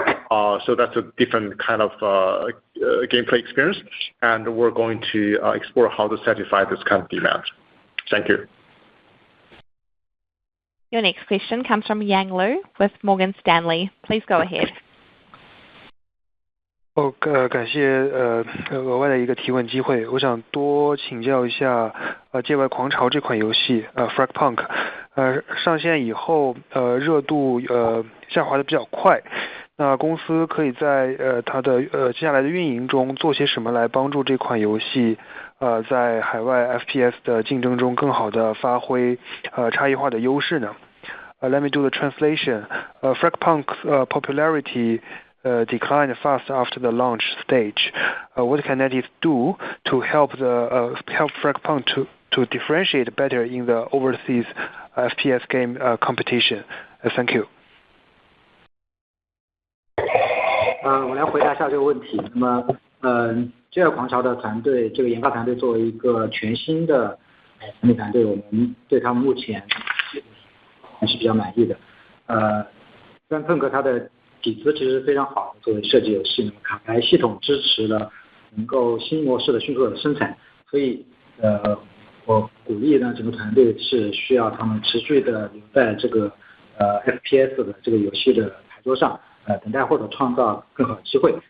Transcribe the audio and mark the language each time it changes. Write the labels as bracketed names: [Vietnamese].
[English] So that's a different kind of gameplay experience, and we're going to explore how to satisfy this kind of demand. Thank you. Your next question comes from Yang Liu with Morgan Stanley. Please go ahead. [Chinese] 感谢额外的一个提问机会。我想多请教一下界外狂潮这款游戏Fragpunk， 上线以后热度下滑的比较快。那公司可以在它的接下来的运营中做些什么来帮助这款游戏在海外 FPS 的竞争中更好的发挥差异化的优势呢？ [English] Let me do the translation. Fragpunk's popularity declined fast after the launch stage. What can NetEase do to help Fragpunk to differentiate better in the overseas FPS game competition? Thank you. [Chinese] 我来回答一下这个问题。那么，界外狂潮的团队，这个研发团队作为一个全新的团队团队，我们对他们目前还是比较满意的。 Fragpunk它的底子其实非常好的，作为射击游戏，那么卡牌系统支持了能够新模式的迅速的生产，所以我鼓励呢整个团队是需要他们持续的留在这个FPS 的这个游戏的牌桌上，等待或者创造更好的机会。